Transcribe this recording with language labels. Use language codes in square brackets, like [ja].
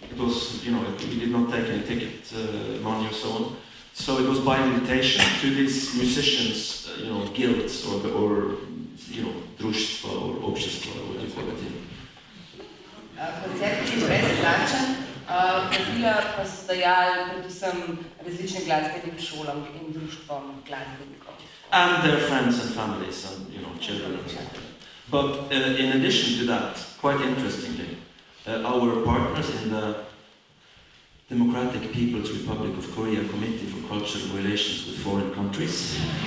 [en] It was, we did not take any ticket money or so on. So it was by invitation to these musicians, guilds or društva or общества, what do you call it? [sl] Koncert je brezplačen, pravila pa so dajali predvsem različnim glasbenim šolam in društvom glasbenikov. [en] And their friends and families and children and so on. But in addition to that, quite interestingly, our partners in the Democratic People's Republic of Korea Committee for Cultural Relations with Foreign Countries